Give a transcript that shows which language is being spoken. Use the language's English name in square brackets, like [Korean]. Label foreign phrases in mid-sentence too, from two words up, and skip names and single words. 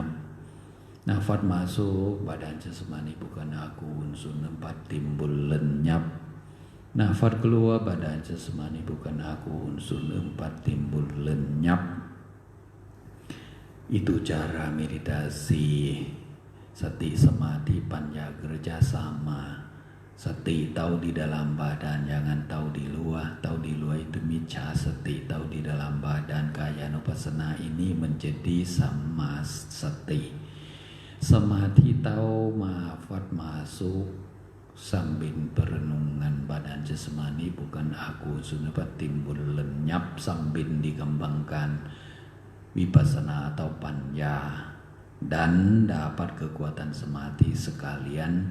[Indonesian] Nafas masuk, badan jasmani bukan aku, unsur 4 timbul lenyap. Nafas keluar, badan jasmani bukan aku, unsur 4 timbul lenyap. Itu cara meditasi. Sati, samadhi, panya kerjasama. Sati tahu di dalam badan, jangan tahu di luar. Tahu di luar itu micca sati. Tahu di dalam badan, kaya nupasana ini menjadi sama sati. Samadhi tahu nafas masuk sambil perenungan badan jasmani bukan aku, sudah timbul lenyap, sambil dikembangkan vipassana atau panya, dan dapat kekuatan samadhi sekalian.